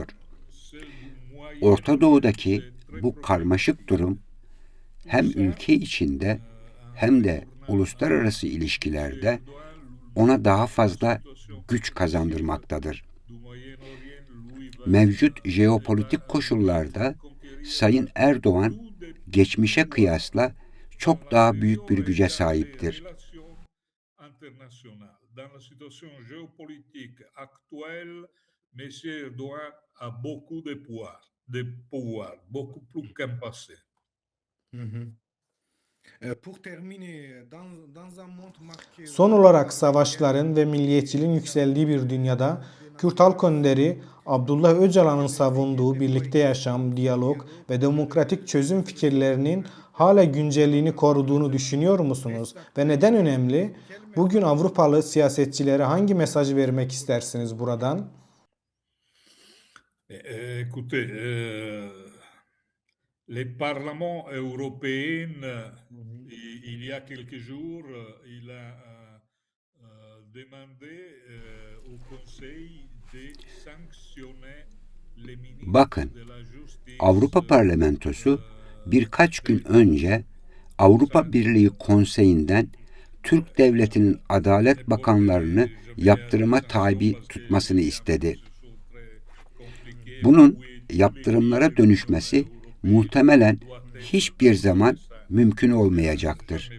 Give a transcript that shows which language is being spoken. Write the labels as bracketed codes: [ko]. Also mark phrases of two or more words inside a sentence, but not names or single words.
[tr] Orta Doğu'daki bu karmaşık durum hem ülke içinde hem de uluslararası ilişkilerde ona daha fazla güç kazandırmaktadır. Mevcut jeopolitik koşullarda Sayın Erdoğan geçmişe kıyasla çok daha büyük bir güce sahiptir. [fr] Dans la situation géopolitique actuelle, M. Erdogan a beaucoup de pouvoir, beaucoup plus qu'en passé. [tr] Son olarak savaşların ve milliyetçiliğin yükseldiği bir dünyada Kürt halk önderi Abdullah Öcalan'ın savunduğu birlikte yaşam, diyalog ve demokratik çözüm fikirlerinin hala güncelliğini koruduğunu düşünüyor musunuz? Ve neden önemli? Bugün Avrupalı siyasetçilere hangi mesajı vermek istersiniz buradan? [fr] Écoutez, le Parlement européen, il y a quelques jours, il a demandé au Conseil de sanctionner les ministres [tr] Bakın, [fr] de la Justice. [tr] Avrupa Parlamentosu birkaç gün önce Avrupa Birliği Konseyi'nden Türk Devleti'nin Adalet Bakanlarını yaptırıma tabi tutmasını istedi. Bunun yaptırımlara dönüşmesi muhtemelen hiçbir zaman mümkün olmayacaktır.